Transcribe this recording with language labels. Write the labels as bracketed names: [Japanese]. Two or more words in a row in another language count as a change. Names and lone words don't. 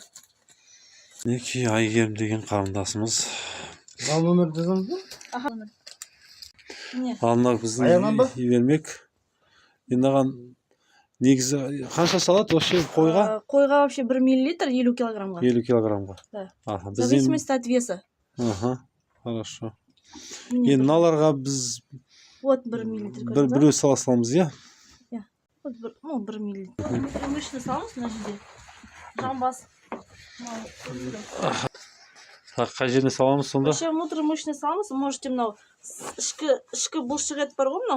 [Kazakh] Мінекей Айгерім деген қарындасымыз. Ал нөмір жазамыз ба? Аха, нөмір. Не? Алына біздің бермек. Енді негізі қанша салады вообще қойға? Қойға вообще 1 миллилитр 50 килограммға. 50 килограммға. Да. Аха, [Russian] В зависимости от веса. Аха, хорошо. [Kazakh] Енді мыналарға біз [Russian] вот 1 миллилитр. [Kazakh] Біреу сала саламыз, иә? Иә. Вот 1 миллилитр. Мышцы саламыз мына жерде. Жамбас. Қай жеріне саламыз сонда? [Russian] Вообще внутрімышечный [Kazakh] саламыз. Можете мынау ішкі бұлшық ет бар ғой мынау.